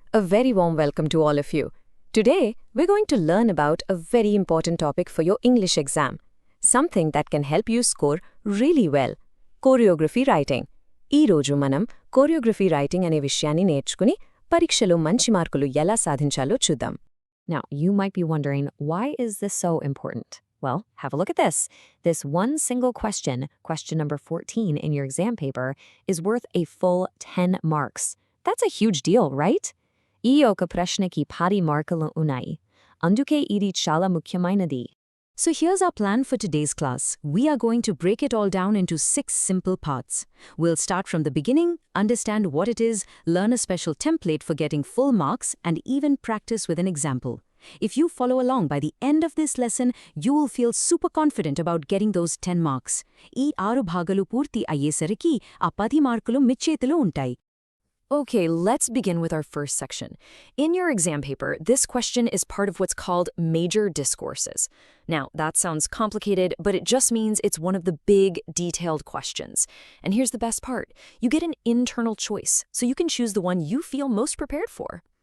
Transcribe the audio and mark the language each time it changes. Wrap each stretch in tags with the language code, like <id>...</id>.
<en>A very warm welcome to all of you. Today, we're going to learn about a very important topic for your English exam. Something that can help you score really well. Choreography writing.</en> <te>ఈ రోజు మనం choreography writing అనే విషయాన్ని నేర్చుకుని పరీక్షలో మంచి మార్కులు ఎలా సాధించాలో చూద్దాం.</te> <en>Now, you might be wondering, why is this so important? Well, have a look at this. This one single question, question number 14 in your exam paper, is worth a full 10 marks. That's a huge deal, right?</en> <te>ఈ ఒక ప్రశ్నకి 10 మార్కులు ఉన్నాయి. అందుకే ఇది చాలా ముఖ్యమైనది.</te> <en>So here's our plan for today's class. We are going to break it all down into 6 simple parts. We'll start from the beginning, understand what it is, learn a special template for getting full marks, and even practice with an example. If you follow along by the end of this lesson, you will feel super confident about getting those 10 marks.</en> <te>ఈ 6 భాగాలు పూర్తి అయ్యేసరికి ఆ 10 మార్కులు మీ చేతిలో ఉంటాయి.</te> <en>Okay, let's begin with our first section. In your exam paper, this question is part of what's called major discourses. Now, that sounds complicated, but it just means it's one of the big, detailed questions. And here's the best part. You get an internal choice, so you can choose the one you feel most prepared for.</en>